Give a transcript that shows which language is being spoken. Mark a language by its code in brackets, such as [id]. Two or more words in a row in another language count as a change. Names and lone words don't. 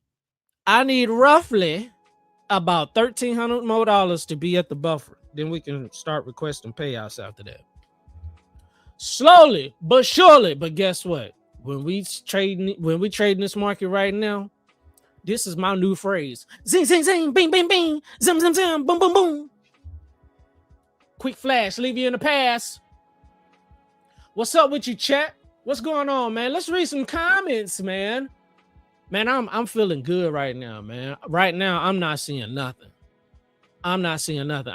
[en] I need roughly about $1,300 more to be at the buffer. Then we can start requesting payouts after that. Slowly but surely. But guess what? When we trading this market right now, this is my new phrase. Zing, zing, zing, bing, bing, bing, zim, zim, zim, boom, boom, boom. Quick flash, leave you in the past. What's up with you, chat? What's going on, man? Let's read some comments, man. Man, I'm feeling good right now, man. Right now, I'm not seeing nothing. I'm not seeing nothing.